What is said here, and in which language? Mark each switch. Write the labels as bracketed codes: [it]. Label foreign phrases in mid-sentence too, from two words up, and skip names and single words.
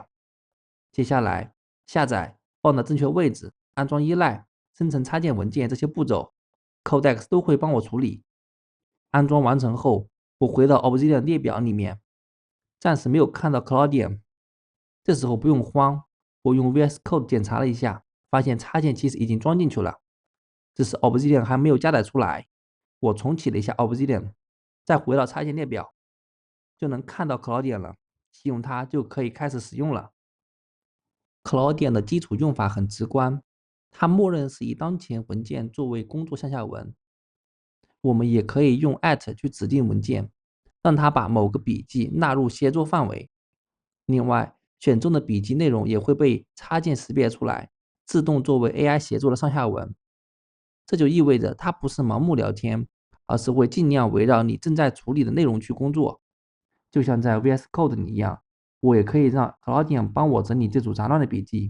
[zh] 接下來下載、放到正確位置、安裝依賴、生成插件文件這些步驟 ，Codex 都會幫我處理。安裝完成後，我回到 Obsidian 列表裡面，暫時沒有看到 Cloudian。這時候不用慌，我用 VS Code 檢查了一下，發現插件其實已經裝進去了，只是 Obsidian 還沒有加載出來。我重啟了一下 Obsidian， 再回到插件列表，就能看到 Cloudian 了。啟用它就可以開始使用了。Cloudian 的基礎用法很直觀，它默認是以當前文件作為工作上下文。我們也可以用 @ 去指定文件，讓它把某個筆記納入協作範圍。另外，選中的筆記內容也會被插件識別出來，自動作為 AI 協作的上下文。這就意味着它不是盲目聊天，而是會盡量圍繞你正在處理的內容去工作。就像在 VS Code 裡一樣，我也可以讓 Cloudian 幫我整理這組雜亂的筆記。